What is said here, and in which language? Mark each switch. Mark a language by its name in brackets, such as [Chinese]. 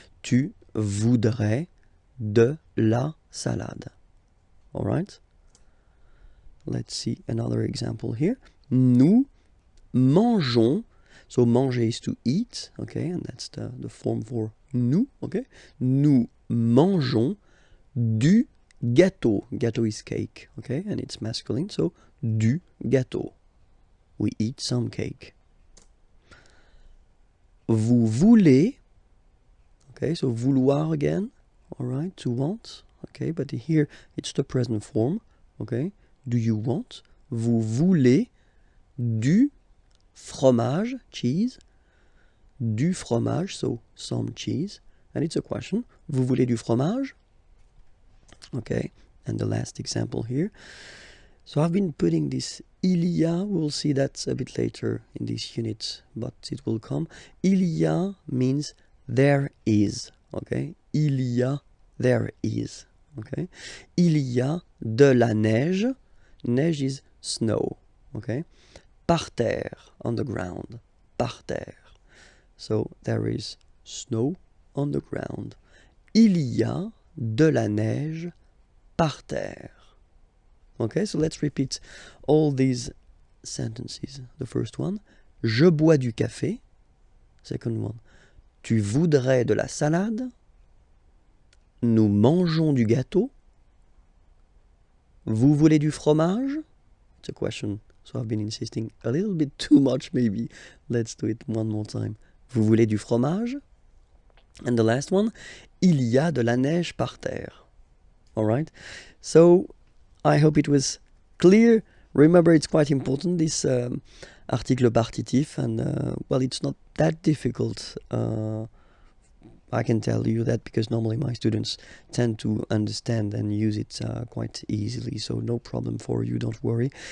[French] Tu voudrais de la salade. [English] All right? Let's see another example here. [French] Nous mangeons. [English] So manger is to eat. Okay? And that's the form for nous. Okay? [French] Nous mangeons du gâteau. [English] Gâteau is cake. Okay? And it's masculine. So du gâteau. We eat some cake. [French] Vous voulez. [English] Okay, so vouloir again. All right, to want. Okay, but here it's the present form. Okay, do you want? [French] Vous voulez du fromage, [English] cheese. Du fromage, so some cheese. And it's a question. [French] Vous voulez du fromage? [English] Okay, and the last example here. So I've been putting this [French] il y a, [English] we'll see that a bit later in this unit, but it will come. [French] Il y a [English] means there is, okay? [French] Il y a, [English] there is, okay? [French] Il y a de la neige. [English] Neige is snow, okay? [French] Par terre, [English] on the ground, [French] par terre. [English] So there is snow on the ground. [French] Il y a de la neige par terre. [English] Okay, so let's repeat all these sentences. The first one, [French] je bois du café. [English] Second one, [French] tu voudrais de la salade. Nous mangeons du gâteau. Vous voulez du fromage? [English] It's a question, so I've been insisting a little bit too much maybe. Let's do it one more time. [French] Vous voulez du fromage? [English] And the last one, [French] il y a de la neige par terre. [English] All right? So I hope it was clear. Remember, it's quite important, this article partitif, and well, it's not that difficult. I can tell you that because normally my students tend to understand and use it quite easily, so no problem for you, don't worry.